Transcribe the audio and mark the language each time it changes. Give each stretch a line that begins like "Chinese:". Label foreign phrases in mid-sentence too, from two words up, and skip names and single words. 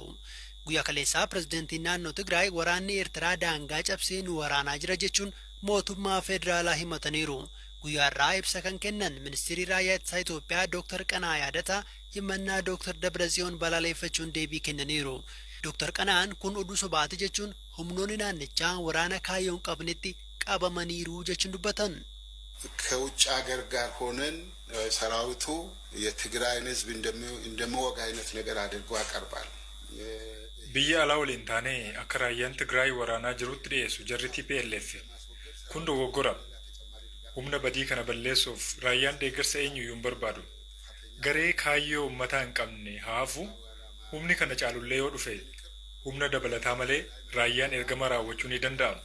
Oromo: Guyyaa kaleessaa pirezidaantiin naannoo Tigraay waraanni Eertiraa daangaa cabsee nu waraanaa jira jechuun mootummaa federaalaa himataniiru. Guyyaa irraa ibsa kan kennan ministeerri raayyaa ittisa Itoophiyaa Dr. Qanaa Yaadataa himannaa Dr. Dabraziyoon balaaleffachuun deebii kennaniiru. Dr. Qanaan kun oduu sobaati jechuun humnoonni naannichaa waraana kaayyoon qabnetti qabamaniiru jechuun dubbatan.
Amharic: ከውጭ ሀገር ጋር ሆነን ሰራዊቱ የትግራይን ህዝብ እንደሚወጋ አይነት ነገር አድርጎ ያቀርባል።
Oromo: Biyya alaa waliin taanee akka raayyaan Tigraay waraanaa jirutti dhiyeessu jarri TPLF kun dogoggora. Humna badii kana balleessuuf raayyaan deeggarsa eenyuyyuu hin barbaadu. Garee kaayyoo uummataa hin qabne haafu humni kana caalullee yoo dhufe humna dabalataa malee raayyaan ergama raawwachuu ni danda'ama.